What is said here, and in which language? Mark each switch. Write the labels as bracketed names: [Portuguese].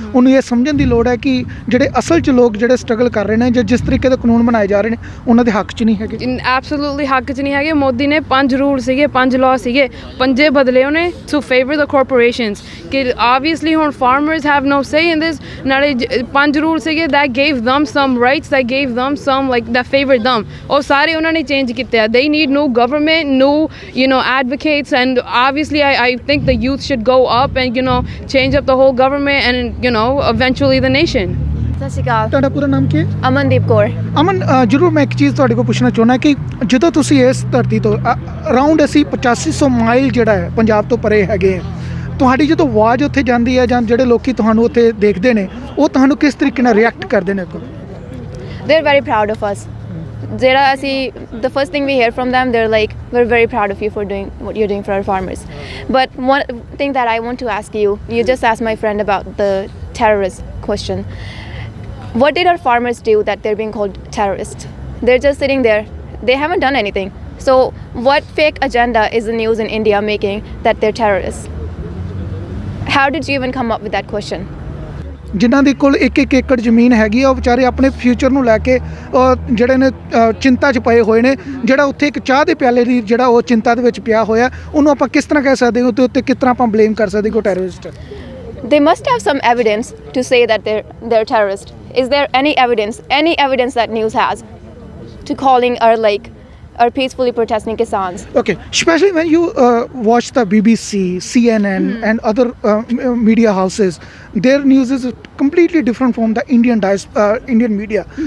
[Punjabi] ਉਹਨੂੰ ਇਹ ਸਮਝਣ ਦੀ ਲੋੜ ਹੈ ਕਿ ਜਿਹੜੇ ਅਸਲ 'ਚ ਲੋਕ ਜਿਹੜੇ ਸਟਰਗਲ ਕਰ ਰਹੇ ਨੇ ਜਾਂ ਜਿਸ ਤਰੀਕੇ ਦੇ ਕਾਨੂੰਨ ਬਣਾਏ ਜਾ ਰਹੇ ਨੇ ਉਹਨਾਂ ਦੇ ਹੱਕ 'ਚ ਨਹੀਂ ਹੈਗੇ? ਐਬਸੋਲੂਟਲੀ ਹੱਕ 'ਚ ਨਹੀਂ ਹੈਗੇ। ਮੋਦੀ ਨੇ 5 ਰੂਲ ਸੀਗੇ, 5 ਲਾਅ ਸੀਗੇ, 5 ਬਦਲੇ ਉਹਨੇ [English] To favour the corporations ਕਿ obviously ਹੁਣ farmers have no say in this. [Punjabi] ਨਾਲੇ 5 ਰੂਲ ਸੀਗੇ [English] That gave them some rights, that gave them some like that favour them. [Punjabi] ਉਹ ਸਾਰੇ ਉਹਨਾਂ ਨੇ ਚੇਂਜ ਕੀਤੇ ਆ। [English] they need new government, new advocates, and obviously I think the youth should go up and change up the whole government and eventually the nation. [Punjabi] ਸਤਿ ਸ਼੍ਰੀ ਅਕਾਲ। ਤੁਹਾਡਾ ਪੂਰਾ ਨਾਮ ਕੀ ਹੈ? ਅਮਨਦੀਪ ਕੌਰ। ਅਮਨ, ਜ਼ਰੂਰ ਮੈਂ ਇੱਕ ਚੀਜ਼ ਤੁਹਾਡੇ ਕੋਲ ਪੁੱਛਣਾ ਚਾਹੁੰਦਾ ਕਿ ਜਦੋਂ ਤੁਸੀਂ ਇਸ ਧਰਤੀ ਤੋਂ ਅਰਾਊਂਡ ਅਸੀਂ 8500 ਮਾਈਲ ਜਿਹੜਾ ਹੈ ਪੰਜਾਬ ਤੋਂ ਪਰੇ ਹੈਗੇ ਆ, ਤੁਹਾਡੀ ਜਦੋਂ ਆਵਾਜ਼ ਉੱਥੇ ਜਾਂਦੀ ਹੈ ਜਾਂ ਜਿਹੜੇ ਲੋਕੀ ਤੁਹਾਨੂੰ ਉੱਥੇ ਦੇਖਦੇ ਨੇ ਉਹ ਤੁਹਾਨੂੰ ਕਿਸ ਤਰੀਕੇ ਨਾਲ ਰਿਐਕਟ ਕਰਦੇ ਨੇ ਅੱਗੋਂ? [English] They are very proud of us. [Punjabi] ਜਿਹੜਾ ਅਸੀਂ [English] the first thing we hear from them, they're like, we're very proud of you for doing what you're doing for our farmers. But one thing that I want to ask you just asked my friend about the terrorist question. What did our farmers do that they're being called terrorists? They're just sitting there. They haven't done anything. So what fake agenda is the news in India making that they're terrorists? How did you even come up with that question? [Punjabi] ਜਿਨ੍ਹਾਂ ਦੇ ਕੋਲ 1-1 ਏਕੜ ਜ਼ਮੀਨ ਹੈਗੀ ਆ ਉਹ ਵਿਚਾਰੇ ਆਪਣੇ ਫਿਊਚਰ ਨੂੰ ਲੈ ਕੇ ਜਿਹੜੇ ਨੇ ਚਿੰਤਾ 'ਚ ਪਏ ਹੋਏ ਨੇ। ਜਿਹੜਾ ਉੱਥੇ ਇੱਕ ਚਾਹ ਦੇ ਪਿਆਲੇ ਦੀ ਜਿਹੜਾ ਉਹ ਚਿੰਤਾ ਦੇ ਵਿੱਚ ਪਿਆ ਹੋਇਆ, ਉਹਨੂੰ ਆਪਾਂ ਕਿਸ ਤਰ੍ਹਾਂ ਕਹਿ ਸਕਦੇ ਹਾਂ, ਉਹਦੇ ਉੱਤੇ ਕਿਸ ਤਰ੍ਹਾਂ ਆਪਾਂ ਬਲੇਮ ਕਰ ਸਕਦੇ ਕਿ ਉਹ ਟੈਰਰਿਸਟ ਹੈ? [English] They must have some evidence to say that they're terrorist. Is there any evidence that news has to calling our peacefully protesting Kisans? Okay, especially when you watch the BBC, CNN and other media houses, their news is completely different from the Indian media.